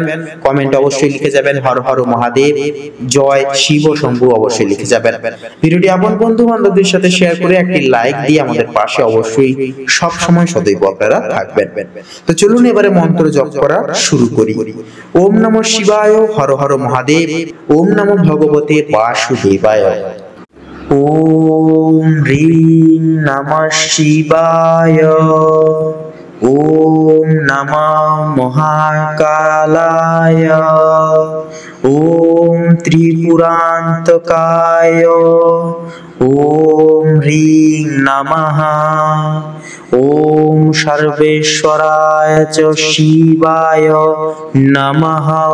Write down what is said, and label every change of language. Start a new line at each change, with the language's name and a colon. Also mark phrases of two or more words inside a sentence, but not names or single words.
Bangla: কমেন্ট অবশ্যই লিখে যাবেন
Sanskrit: হর হর মহাদেব, জয় শিব শম্ভু
Bangla: অবশ্যই লিখে যাবেন। ভিডিওটি আপন বন্ধু বান্ধবদের সাথে শেয়ার করে একটি লাইক দিয়ে আমাদের পাশে অবশ্যই সব সময় সদৈব আপনারা থাকবেন। তো চলুন এবারে মন্ত্র জপ করা শুরু করি।
Sanskrit: ওম নমঃ শিবায়, হর হর মহাদেব, ওম নমঃ ভগবতে বাসুদেবায়। ওম হ্রিং নমঃ শিবায়, ওম নমঃ মহাকালায়, ওম ত্রিপুরান্তকায়, ওম হ্রিং নমঃ, ওম সর্বেশ্বরায় চ শিবায় নমঃ।